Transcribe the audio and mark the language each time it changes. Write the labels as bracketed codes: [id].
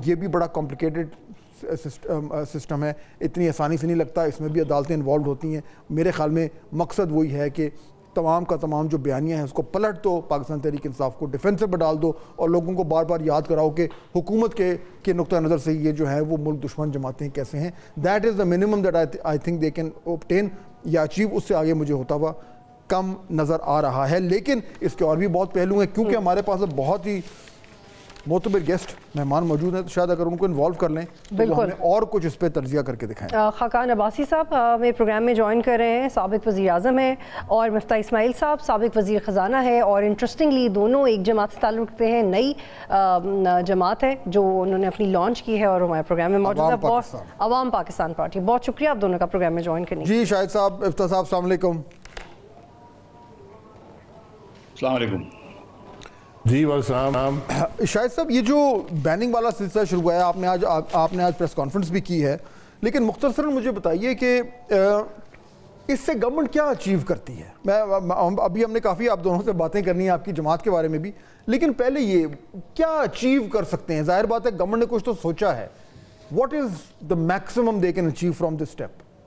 [ur] یہ بھی بڑا کمپلیکیٹڈ سسٹم ہے, اتنی آسانی سے نہیں لگتا, اس میں بھی عدالتیں انوالوڈ ہوتی ہیں. میرے خیال میں مقصد وہی ہے کہ تمام کا تمام جو بیانیہ ہیں اس کو پلٹ دو, پاکستان تحریک انصاف کو ڈیفینسو میں ڈال دو, اور لوگوں کو بار بار یاد کراؤ کہ حکومت کے نقطہ نظر سے یہ جو ہے وہ ملک دشمن جماعتیں کیسے ہیں. [en] That is the minimum that I think they can obtain یا achieve. [ur] اس سے آگے مجھے ہوتا ہوا کم نظر آ رہا ہے. لیکن اس کے اور بھی بہت پہلو ہیں, کیونکہ ہمارے پاس بہت ہی معتبر گیسٹ مہمان موجود ہیں, تو شاید اگر ان کو انوالو کر لیں تو وہ ہمیں اور کچھ اس پہ تجزیہ کر کے دکھائیں. خاقان عباسی صاحب ہمیں پروگرام میں جوائن کر رہے ہیں, سابق وزیر اعظم ہیں, اور مفتاح اسماعیل صاحب سابق وزیر خزانہ ہے, اور انٹرسٹنگلی دونوں ایک جماعت سے تعلق رکھتے ہیں, نئی جماعت ہے جو انہوں نے اپنی لانچ کی ہے اور ہمارے پروگرام میں موجود ہے, عوام پاکستان پارٹی. بہت شکریہ آپ دونوں کا پروگرام میں جوائن کرنے. جی شاہد صاحب, افتخار صاحب, السلام علیکم. السلام علیکم. جی والسلام. شاہد صاحب, یہ جو بیننگ والا سلسلہ شروع ہوا ہے, آپ نے آج پریس کانفرنس بھی کی ہے, لیکن مختصراً مجھے بتائیے کہ اس سے گورنمنٹ کیا اچیو کرتی ہے؟ ابھی ہم نے کافی آپ دونوں سے باتیں کرنی ہیں آپ کی جماعت کے بارے میں بھی, لیکن پہلے یہ کیا اچیو کر سکتے ہیں؟ ظاہر بات ہے گورنمنٹ نے کچھ تو سوچا ہے. [en] What is the maximum they can achieve from this step?